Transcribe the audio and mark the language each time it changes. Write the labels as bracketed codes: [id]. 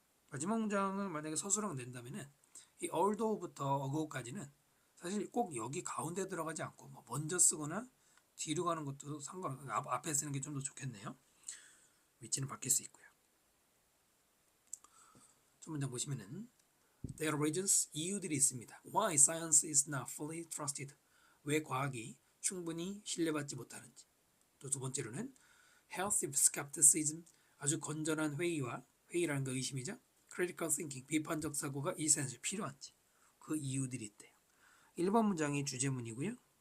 [ko] 마지막 문장을 만약에 서술형 낸다면은 이 although부터 ago까지는 사실 꼭 여기 가운데 들어가지 않고 뭐 먼저 쓰거나 뒤로 가는 것도 상관없고 앞에 쓰는 게 좀 더 좋겠네요. 위치는 바뀔 수 있고요. 첫 문장 보시면은 [en] There are reasons [ko] 이유들이 있습니다. [en] Why science is not fully trusted. [ko] 왜 과학이 충분히 신뢰받지 못하는지. 또 두 번째로는 [en] healthy skepticism. [ko] 아주 건전한 회의라는 거 의심이죠. [en] critical thinking. [ko] 비판적 사고가 essential. 필요한지. 그 이유들이 있대요. 1번 문장이 주제문이고요.